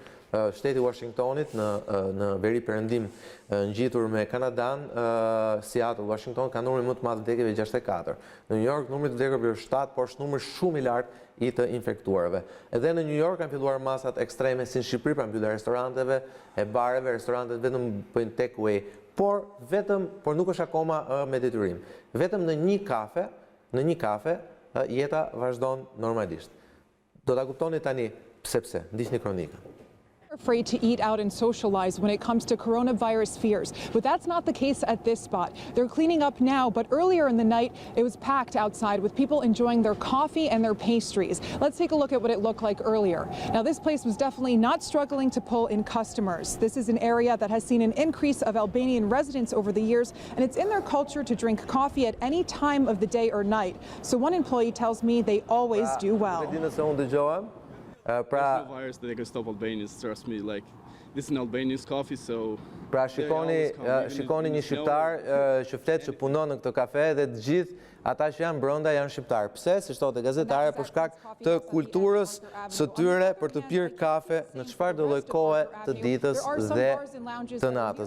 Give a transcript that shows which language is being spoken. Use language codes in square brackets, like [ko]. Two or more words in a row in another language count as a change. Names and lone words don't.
[sq] Shteti Washingtonit në veri perëndim ngjitur me Kanadan, Seattle, Washington ka numrin më të madh të vdekjeve 64. Në New York numri të vdekurve është 7, por është numër shumë i lartë i të infektuarve. Edhe në New York kanë filluar masat ekstreme si në Shqipëri, pra mbyllja restoranteve, e bareve, restorantet vetëm bëjnë [en] take away, [sq] por nuk është akoma me detyrim. Vetëm në një kafe jeta vazhdon normalisht. Do ta kuptoni tani pse, ndiqni kronikën. [en] Afraid to eat out and socialize when it comes to coronavirus fears, but that's not the case at this spot. They're cleaning up now, but earlier in the night it was packed outside with people enjoying their coffee and their pastries. Let's take a look at what it looked like earlier. Now this place was definitely not struggling to pull in customers. This is an area that has seen an increase of Albanian residents over the years, and it's in their culture to drink coffee at any time of the day or night. So one employee tells me they always do well. There's no virus that can stop Albanians, trust me. Like, this is an Albanian's coffee, so... [sq] Pra shikoni një shqiptar që flet që punon në këtë kafe dhe të gjithë ata që janë brenda janë shqiptar. Pse? Si thotë gazetare, për shkak të kulturës së tyre për të pirë kafe në çfarëdo lloj kohe të ditës dhe të natës.